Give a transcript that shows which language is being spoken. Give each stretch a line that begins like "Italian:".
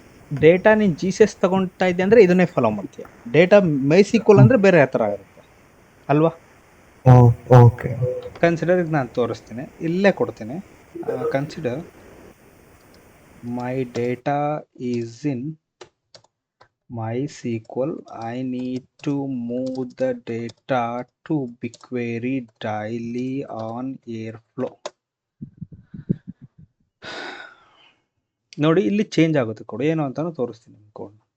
Kannada: Data ನೀನು G C S ತಗೊಳ್ತಾ ಇದ್ದೆ ಅಂದರೆ ಇದನ್ನೇ ಫಾಲೋ ಮಾಡ್ತೀಯ. ಡೇಟಾ ಮೈಸಿಕ್ವಲ್ ಅಂದರೆ ಬೇರೆ ಥರ ಇರುತ್ತೆ ಅಲ್ವಾ? ಓಕೆ, ಕನ್ಸಿಡರ್ ಇದು ನಾನು ತೋರಿಸ್ತೀನಿ, ಇಲ್ಲೇ ಕೊಡ್ತೀನಿ.
English: Consider my data is in MySQL. I need to move the data to BigQuery daily on Airflow.
Kannada: ನೋಡಿ ಇಲ್ಲಿ ಚೇಂಜ್ ಆಗುತ್ತೆ ಕೋಡ್, ಏನು ಅಂತಾನು ತೋರಿಸ್ತೀನಿ ನಿಮ್ಮ ಕೋಡ್.